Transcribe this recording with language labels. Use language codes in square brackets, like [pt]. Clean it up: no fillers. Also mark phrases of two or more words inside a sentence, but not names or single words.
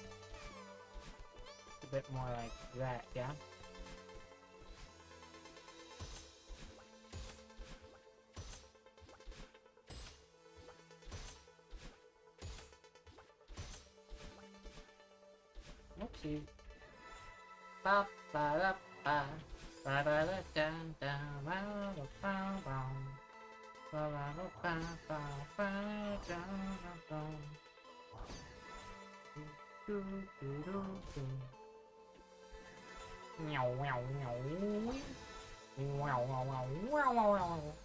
[en] A bit more like that, yeah? Oopsie. Ba ba da ba ba ba da da da ba da ba ba ba ba da ba ba ba da da da. Do do do do. Meow meow meow. Wow wow wow wow wow wow.